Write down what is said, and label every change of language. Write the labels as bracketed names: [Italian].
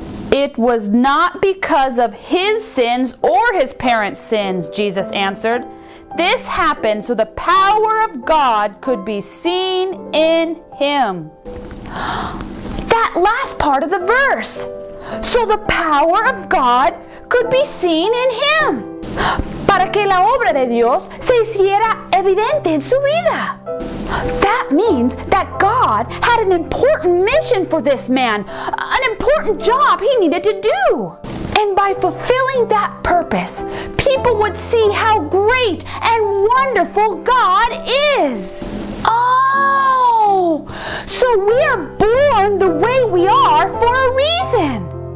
[English] It was not because of his sins or his parents' sins, Jesus answered. This happened so the power of God could be seen in him. That last part of the verse. So the power of God could be seen in him. [Spanish] Para que la obra de Dios se hiciera evidente en su vida. [English] That means that God had an important mission for this man, an important job he needed to do. And by fulfilling that purpose, people would see how great and wonderful God is. Oh, so we are born the way we are for a reason.